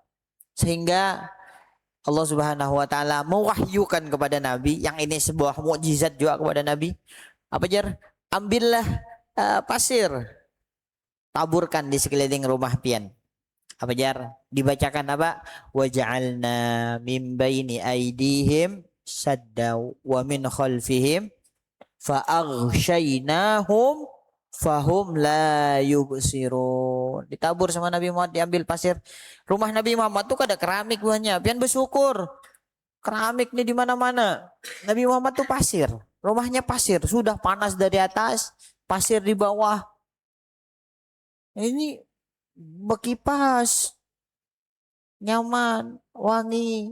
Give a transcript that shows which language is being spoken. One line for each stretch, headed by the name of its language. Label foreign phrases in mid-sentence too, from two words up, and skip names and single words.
Banjar: Sehingga Allah
Arabic: سبحانه وتعالى
Banjar: mewahyukan kepada Nabi, yang ini sebuah mukjizat juga kepada Nabi. Apa jar? Ambillah pasir. Taburkan di sekeliling rumah pian. Apa jar? Dibacakan apa?
Arabic: وجعلنا من بين أيديهم سدا ومن خلفهم فأغشيناهم فهم لا يبصرون.
Banjar: Ditabur sama Nabi Muhammad, diambil pasir. Rumah Nabi Muhammad tuh ada keramik buahnya. Pian bersyukur. Keramik nih di mana-mana. Nabi Muhammad tuh pasir. Rumahnya pasir. Sudah panas dari atas, pasir di bawah. Ini Bekipas, nyaman, wangi.